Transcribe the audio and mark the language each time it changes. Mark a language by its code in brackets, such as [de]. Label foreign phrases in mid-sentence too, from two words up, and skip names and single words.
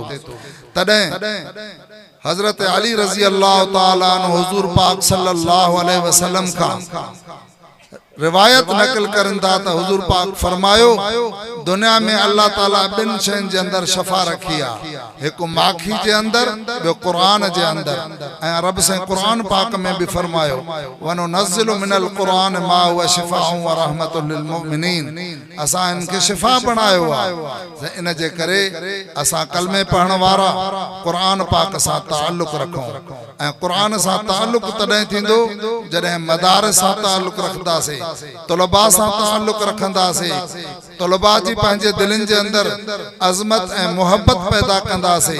[sd] तॾहिं हजरत अली [ar] رضي الله تعالى عنه [sd] हुजूर पाक [ar] صلى الله عليه وسلم [sd] का रिवायत नकल करन था त हुजूर पाक फरमायो दुनिया में अल्लाह ताला बिन शयुनि जे अंदर शफ़ा रखी आहे, हिकु माखी जे अंदर, ॿियो क़ुरान जे अंदर। ऐं रब से क़ुरान पाक में भी फरमायो [ar] وننزل من القرآن ما هو شفاء ورحمة للمؤمنين. [sd] असां इनके शिफ़ा बणायो आहे, इन जे करे असां कलमे पढ़ण वारा क़ुरान पाक सां ताल्लुक़ रखूं। ऐं क़ुरान सां ताल्लुक़ तॾहिं थींदो जॾहिं मदारिस सां ताल्लुक़ रखंदासीं, तलबा सां ताल्लुक़ रखंदासीं, तलबा जी पंहिंजे दिलनि जे अंदर अज़मत ऐं मोहब्बत पैदा कंदासीं।